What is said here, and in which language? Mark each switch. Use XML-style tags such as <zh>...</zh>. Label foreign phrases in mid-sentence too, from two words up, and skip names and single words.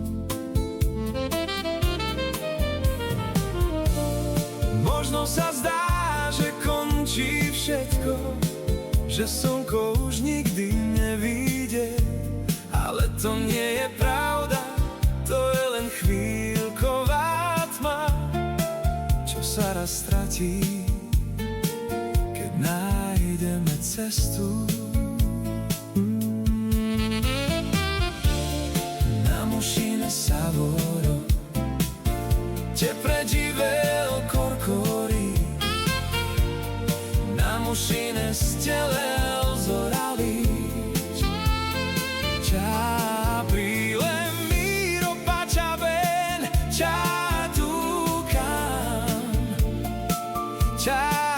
<sk>Možno sa zdá, že končí všetko, že slnko už nikdy nevyjde, ale to nie je pravda, to je len chvíľková tma, čo sa raz stratí, keď nájdeme cestu. Namošíme sa vodou,</sk> <rom>te pređivel korkori, namošine stelel zoralić, ča aprile miro pačaben, ča tukam, ča</rom>